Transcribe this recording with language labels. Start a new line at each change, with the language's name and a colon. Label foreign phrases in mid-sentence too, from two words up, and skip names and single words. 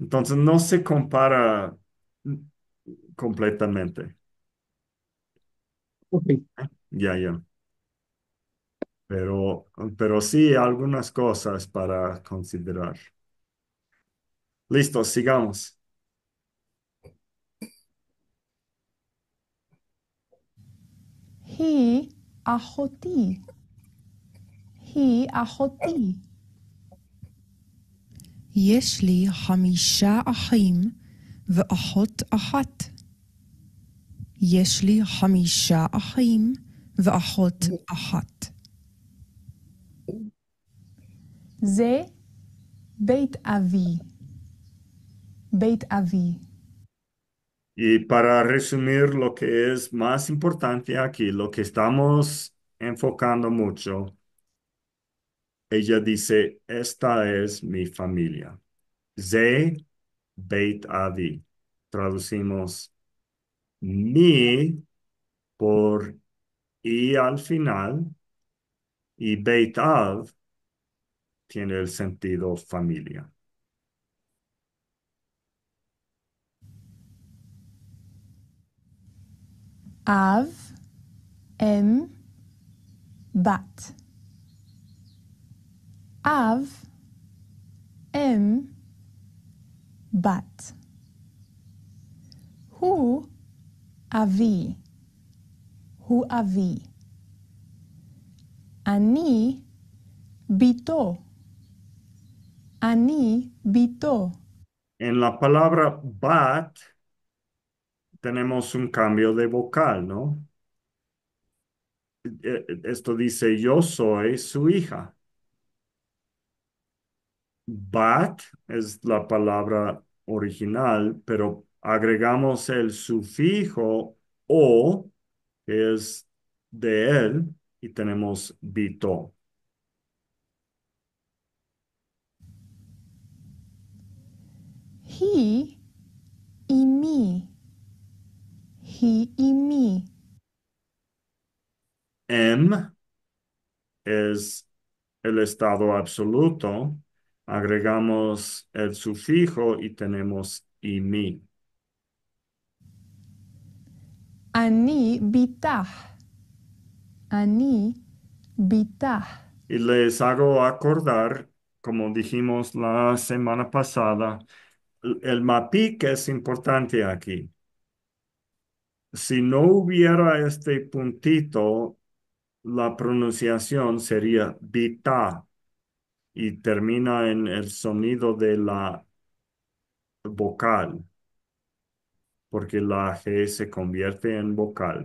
Spanish: Entonces no se compara completamente. Ok, Ya, ya. Pero, pero sí algunas cosas para considerar. Listo, sigamos.
Hebrew: היא אחותי. היא אחותי. יש לי 5 אחים ואחות אחת. יש לי 5 אחים ואחות אחת. זה בית אבי. בית אבי.
Spanish: Y para resumir lo que es más importante aquí, lo que estamos enfocando mucho, ella dice, esta es mi familia.
Hebrew: זה בית אבי.
Spanish: Traducimos mi por y al final y
Hebrew: בית אב
Spanish: tiene el sentido familia.
Hebrew: אב, אם, בת. אב, אם, בת. הוא אבי. הוא אבי. אני ביתו. אני ביתו.
Spanish: En la palabra bat tenemos un cambio de vocal, ¿no? Esto dice, yo soy su hija. Bat es la palabra original, pero agregamos el sufijo o, que es de él, y tenemos bito.
Hebrew: היא אמי. היא אמי.
Spanish: Em es el estado absoluto. Agregamos el sufijo y tenemos imi.
Hebrew: אני בתך. אני בתך.
Spanish: Y les hago acordar, como dijimos la semana pasada, el MAPIC es importante aquí. Si no hubiera este puntito, la pronunciación sería bita y termina en el sonido de la vocal, porque la G se convierte en vocal.